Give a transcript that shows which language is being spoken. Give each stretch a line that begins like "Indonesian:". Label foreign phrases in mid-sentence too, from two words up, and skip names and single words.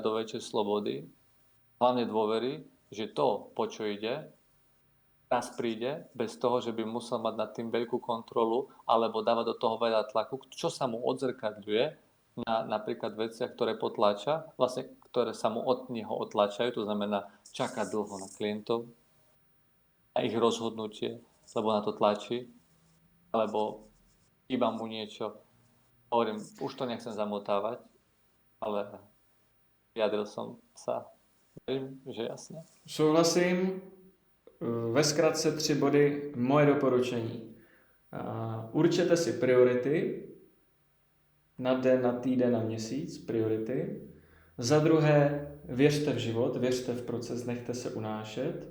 Slovak: do väčšej slobody, hlavne dôvery, že to, po čo ide, raz príde, bez toho, že by musel mať nad tým veľkú kontrolu alebo dávať do toho veľa tlaku, čo sa mu odzrkadľuje na napríklad veciach, ktoré potláča, vlastne ktoré sa mu od neho otlačajú, to znamená čakať dlho na klientov, na ich rozhodnutie, lebo na to tlačí, alebo iba mu niečo. Hovorím, už to nechcem zamotávať, ale vyjadril som sa. Verím, že jasne.
Czech: Souhlasím. Ve zkratce 3 body. Moje doporučení. Určete si priority. Na den, na týden, na měsíc. Priority. Za druhé, věřte v život, věřte v proces, nechte se unášet.